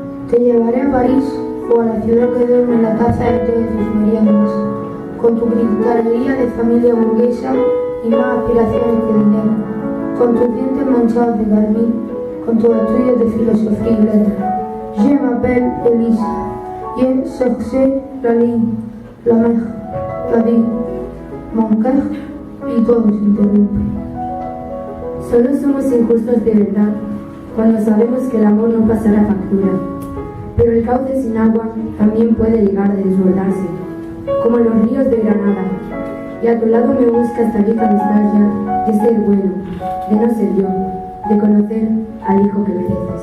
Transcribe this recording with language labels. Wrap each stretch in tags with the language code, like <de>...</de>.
<es>Te llevaré a París o a la ciudad que duerme en la taza de té de tus meriendas, con tu cristalería de familia burguesa y más aspiraciones que dinero, con tus dientes manchados de carmín, con tus estudios de filosofía y letras.</es> <fr>Je m'appelle Elise, y cherché la ligne, la mer, la vie, mon cœur,</fr> <es>y todo se interrumpe. Solo somos injustos de verdad cuando sabemos que el amor no pasará factura, pero el cauce sin agua también puede llegar a desbordarse, como los ríos de Granada, y a tu lado me busca esta vieja nostalgia de ser bueno, de no ser yo, de conocer al hijo que mereces.</es>